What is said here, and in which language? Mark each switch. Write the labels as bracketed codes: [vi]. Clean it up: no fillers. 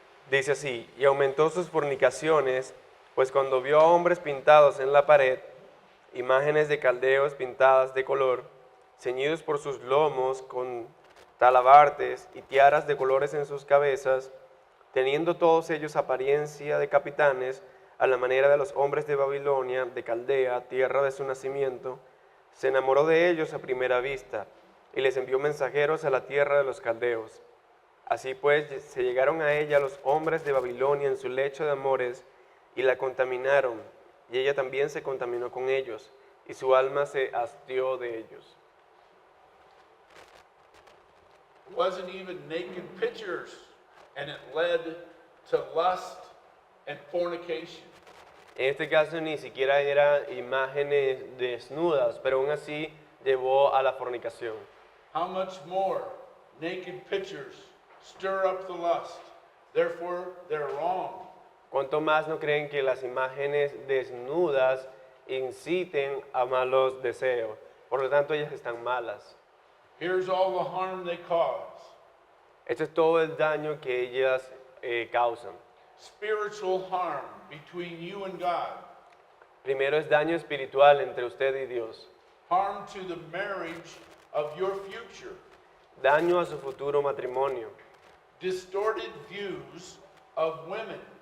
[es] Dice así: y aumentó sus fornicaciones, pues cuando vio a hombres pintados en la pared, imágenes de caldeos pintadas de color, ceñidos por sus lomos con talabartes y tiaras de colores en sus cabezas, teniendo todos ellos apariencia de capitanes, a la manera de los hombres de Babilonia, de Caldea, tierra de su nacimiento, se enamoró de ellos a primera vista, y les envió mensajeros a la tierra de los caldeos. Así pues, se llegaron a ella los hombres de Babilonia en su lecho de amores, y la contaminaron, y ella también se contaminó con ellos, y su alma se hastió de ellos. [en] It wasn't even naked pictures, and it led to lust and fornication. [es] En este caso ni siquiera eran imágenes desnudas, pero aún así llevó a la fornicación. [en] How much more naked pictures stir up the lust? Therefore, they're wrong. [es] ¿Cuánto más no creen que las imágenes desnudas inciten a malos deseos? Por lo tanto, ellas están malas. [en] Here's all the harm they cause. [es] Esto es todo el daño que ellas causan. [en] Spiritual harm between you and God. [es] Primero es daño espiritual entre usted y Dios. [en] Harm to the marriage of your future. [es] Daño a su futuro matrimonio. [en] Distorted views of women.